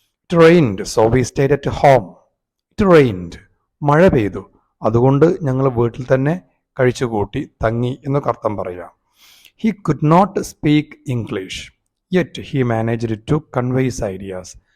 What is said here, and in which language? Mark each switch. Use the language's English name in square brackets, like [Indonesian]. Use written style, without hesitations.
[English] It rained, so we stayed at home. It rained. [Malayalam] മഴ പെയ്തു, അതുകൊണ്ട് ഞങ്ങൾ വീട്ടിൽ തന്നെ കഴിച്ചുകൂട്ടി തങ്ങി എന്നൊക്കെ അർത്ഥം പറയാം. [English] He could not speak English, yet he managed to convey his ideas.